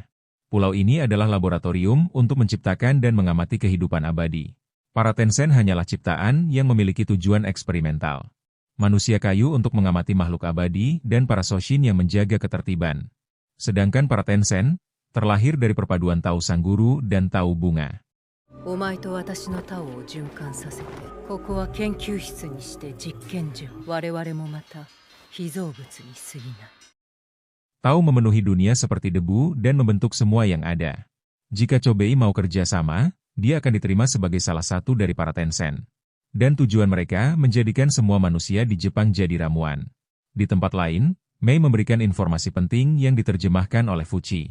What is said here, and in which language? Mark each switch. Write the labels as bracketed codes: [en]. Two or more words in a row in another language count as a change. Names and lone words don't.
[id] Pulau ini adalah laboratorium untuk menciptakan dan mengamati kehidupan abadi. Para Tencent hanyalah ciptaan yang memiliki tujuan eksperimental. Manusia kayu untuk mengamati makhluk abadi dan para Shoshin yang menjaga ketertiban. Sedangkan para Tencent terlahir dari perpaduan Tao Sang Guru dan Tao Bunga. [ja] お前と私のタオを循環させて、ここは研究室にして実験場。我々もまた被造物に過ぎない。 [id] Tao memenuhi dunia seperti debu dan membentuk semua yang ada. Jika Chobei mau kerja sama, dia akan diterima sebagai salah satu dari para Tencent. Dan tujuan mereka menjadikan semua manusia di Jepang jadi ramuan. Di tempat lain, Mei memberikan informasi penting yang diterjemahkan oleh Fuchi.